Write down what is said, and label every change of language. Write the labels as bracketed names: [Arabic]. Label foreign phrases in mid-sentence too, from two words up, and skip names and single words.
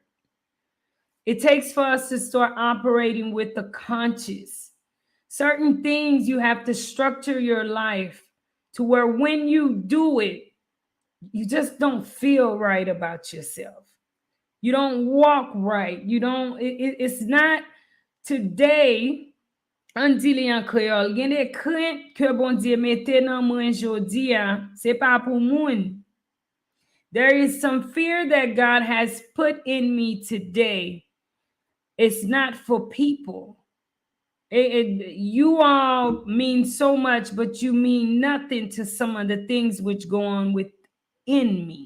[English] It takes for us to start operating with the conscious. Certain things you have to structure your life to where when you do it, you just don't feel right about yourself. You don't walk right. You don't, it's not today, [Haitian Creole] an di li an kreol, gen de krent ke bon Dieu mette nan mwen jodi a, se pa pou moun. [English] There is some fear that God has put in me today. It's not for people. You all mean so much, but you mean nothing to some of the things which go on within me.